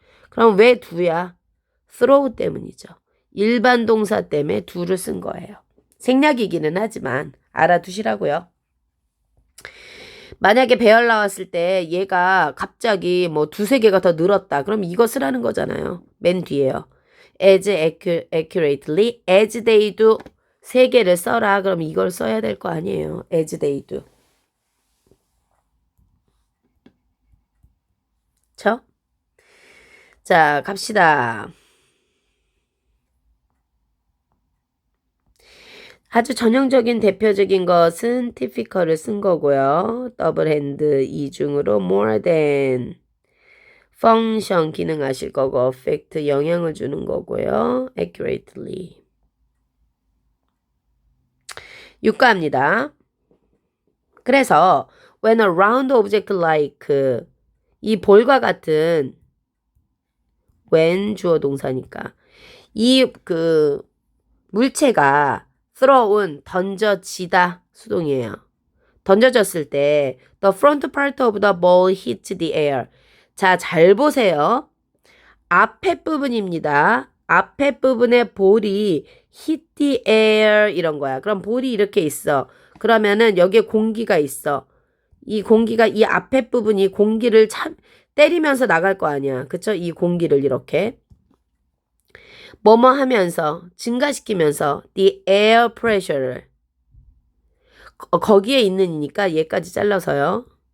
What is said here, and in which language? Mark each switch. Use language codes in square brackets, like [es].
[ko] 그럼 왜 do야? throw 때문이죠. 일반 동사 때문에 do를 쓴 거예요. 생략이기는 하지만 알아두시라고요. 만약에 배열 나왔을 때 얘가 갑자기 뭐 두세 개가 더 늘었다. 그럼 이거 쓰라는 거잖아요. 맨 뒤에요. [en] as accurately as they do [ko] 세 개를 써라. 그럼 이걸 써야 될 거 아니에요. [en] as they do. [ko] 그쵸? 자, 갑시다. 아주 전형적인 대표적인 것은 typical을 쓴 거고요. 더블 핸드 이중으로 [en] more than function [ko] 기능하실 거고 affect 영향을 주는 거고요. [en] accurately. [ko] 유가입니다. 그래서 [en] when a round object like [ko] 이 볼과 같은 when 주어 동사니까 이 물체가 thrown 던져지다 수동이에요. 던져졌을 때 [en] the front part of the ball hit the air. [ko] 자, 잘 보세요. 앞에 부분입니다. 앞에 부분에 볼이 hit the air 이런 거야. 그럼 볼이 이렇게 있어. 그러면은 여기에 공기가 있어. 이 공기가 이 앞에 부분이 공기를 때리면서 나갈 거 아니야. 그쵸? 이 공기를 이렇게. 뭐뭐 하면서 증가시키면서 [en] the air pressure [ko] 를 거기에 있는이니까 얘까지 잘라서요.